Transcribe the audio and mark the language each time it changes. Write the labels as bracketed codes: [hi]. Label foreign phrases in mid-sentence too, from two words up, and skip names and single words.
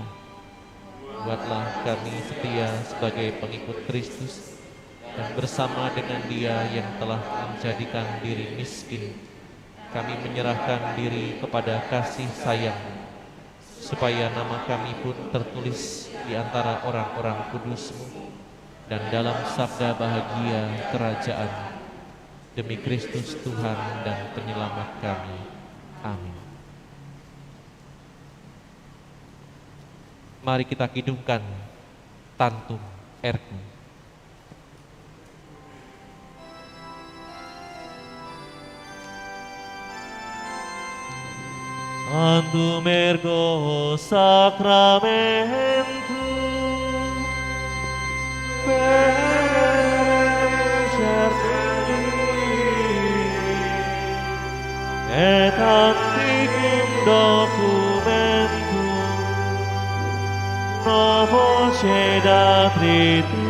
[id] Buatlah kami setia sebagai pengikut Kristus, dan bersama dengan Dia yang telah menjadikan diri miskin, kami menyerahkan diri kepada kasih sayang, supaya nama kami pun tertulis di antara orang-orang kudus-Mu dan dalam sabda bahagia kerajaan. Demi Kristus Tuhan dan Penyelamat kami. Amin. Mari kita kidungkan Tantum Ergo. [la] Tantum Ergo Sacramentum et antiquum documentum novo cedatri